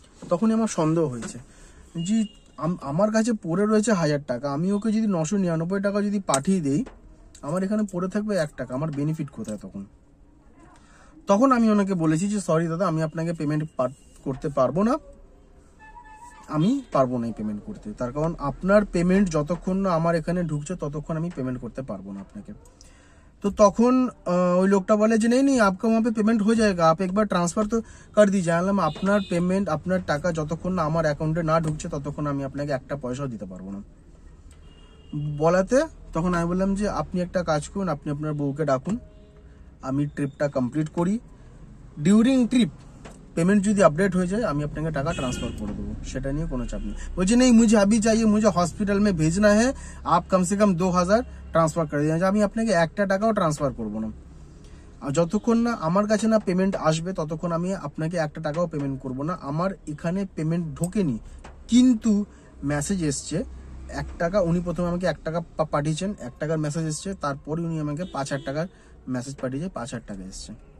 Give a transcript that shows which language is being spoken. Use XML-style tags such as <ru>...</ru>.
<bn>তখনই আমার সন্দেহ হয়েছে জি, আমার কাছে পড়ে রয়েছে 1000 টাকা, আমি ওকে যদি 999 টাকা যদি পাঠিয়ে দেই, আমার এখানে পড়ে থাকবে 1 টাকা, আমার বেনিফিট কোথায়? তখন আমি ওনাকে বলেছি যে সরি দাদা, আমি আপনাকে পেমেন্ট করতে পারবো না, আমি পারবো না এই পেমেন্ট করতে। তার কারণ আপনার পেমেন্ট যতক্ষণ না আমার এখানে ঢুকছে ততক্ষণ আমি পেমেন্ট করতে পারবো না আপনাকে।</bn> <hi>तो</hi> <bn>তখন ওই লোকটা বলে যে</bn> <hi>नहीं आपका वहाँ पे पेमेंट हो जाएगा, आप एक बार ट्रांसफर तो कर दीजिए।</hi> <bn>আমি আপনার পেমেন্ট, আপনার টাকা যতক্ষণ না আমার অ্যাকাউন্টে না ঢুকছে ততক্ষণ আমি আপনাকে একটা পয়সাও দিতে পারবো না বলাতে, তখন আমি বললাম যে আপনি একটা কাজ করুন, আপনি আপনার বউকে ডাকুন, আমি ট্রিপটা কমপ্লিট করি, ডিউরিং ট্রিপ পেমেন্ট যদি আপডেট হয়ে যায় আমি আপনাকে টাকা ট্রান্সফার করে দেবো, সেটা নিয়ে কোনো চাপ নেই।</bn> <hi>বলছে नहीं मुझे अभी चाहिए, मुझे हॉस्पिटल में भेजना है, आप कम से कम 2000</hi> <bn>ট্রান্সফার করে দিন। আমি আপনাকে একটা টাকাও ট্রান্সফার করবো না, আর যতক্ষণ না আমার কাছে না পেমেন্ট আসবে ততক্ষণ আমি আপনাকে একটা টাকাও পেমেন্ট করবো না। আমার এখানে পেমেন্ট ঢোকেনি, কিন্তু মেসেজ এসছে 1 টাকা। উনি প্রথমে আমাকে 1 টাকা পাঠিয়েছেন, 1 টাকার মেসেজ এসছে, তারপরে উনি আমাকে 5000 টাকার মেসেজ পাঠিয়েছে, 5000 টাকা এসছে।</bn>